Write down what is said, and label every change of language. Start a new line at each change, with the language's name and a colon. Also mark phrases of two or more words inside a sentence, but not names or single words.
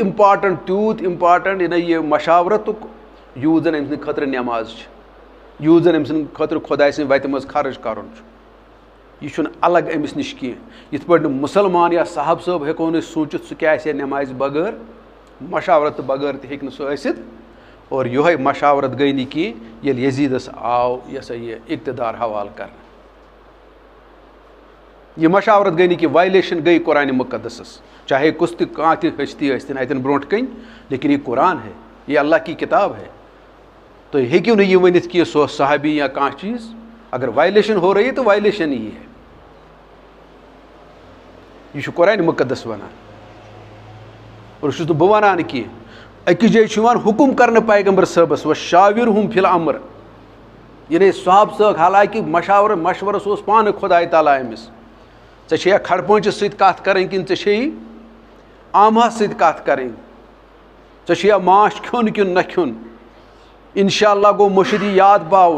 Kashmiri: اِمپاٹنٹ یعنی یہِ مشاورتُک یوٗت زن أمۍ سٕنٛدِ خٲطرٕ نٮ۪ماز چھِ یوٗت زن أمۍ سٕنٛدِ خٲطرٕ خۄداے سٕنٛدِ وتہِ منٛز خرٕچ کرُن چھُ یہِ چھُنہٕ الگ أمِس نِش کینٛہہ یِتھ پٲٹھۍ نہٕ مُسلمان یا صاحب صٲب ہٮ۪کو نہٕ أسۍ سوٗنٛچِتھ سُہ کیٛاہ آسہِ ہا نٮ۪مازِ بغٲر مشاورت بغٲر تہِ ہیٚکہِ نہٕ سُہ ٲسِتھ اور یہ مشاورت گئی نہ کی یل یزیدس آو یہ سا
Urdu: یہ اقتدار حوالہ کرنا.
Kashmiri: یہ مشاورت گئی نہ کہ وائلیشن گئی قرآن مقدسس, چاہے کس تہ کانٛہہ تہ ہستی ٲسۍتن اتن برونٛٹھ کن,
Urdu: لیکن یہ قرآن ہے, یہ اللہ کی کتاب ہے.
Kashmiri: تو ہیٚکِو نہٕ یہ ؤنِتھ کہ سو صحابی یا کانٛہہ چیز.
Urdu: اگر وائلیشن ہو رہی ہے تو وائلیشن ہی ہے.
Kashmiri: یہ چھُ قرآن مقدس ونان. اور چھُس نہٕ بہٕ ونان کینٛہہ. أکِس جایہِ چھُ یِوان حکم کرنہٕ پیغمبر صٲبس
Arabic: وشاورہم فی الامر,
Kashmiri: یعنی صحابہ صٲب حالانکہ مشورس اوس پانہٕ خۄداے تعالیٰ أمِس. ژےٚ چھےٚ یا کھڑ پٲنٛچِس سۭتۍ کتھ کرٕنۍ کِنہٕ ژےٚ چھےٚ عامہس سۭتۍ کتھ کرٕنۍ, ژےٚ چھُ یا ماچھ کھیوٚن کِنہٕ نہ کھیوٚن,
Arabic: انشاء اللہ
Kashmiri: گوٚو مُرشِد یاد پاوُن.